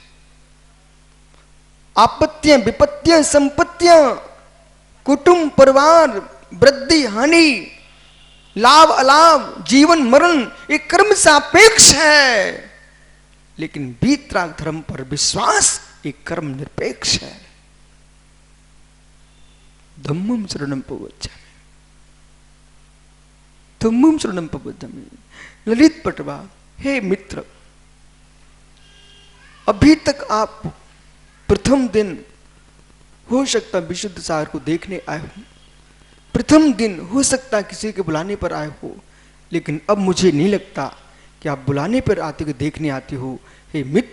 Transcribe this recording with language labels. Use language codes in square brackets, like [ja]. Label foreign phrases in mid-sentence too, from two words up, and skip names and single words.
[hi] आपत्तियां, विपत्तियां, संपत्तियां, कुटुंब, परिवार, वृद्धि, हानि, लाभ, अलाभ, जीवन, मरण, ये कर्म सापेक्ष है। लेकिन वीतराग धर्म पर विश्वास ये कर्म निरपेक्ष है। [sa] धम्मं शरणं प्रवक्ष्यामि, धम्मं शरणं प्रवक्ष्यामि। [hi] ललित पटवा, हे मित्र, अभी तक आप प्रथम दिन हो सकता विशुद्ध सागर को देखने आए हो, प्रथम दिन हो सकता किसी के बुलाने पर आए हो, लेकिन अब मुझे नहीं लगता कि आप बुलाने पर आते हो, देखने आते हो।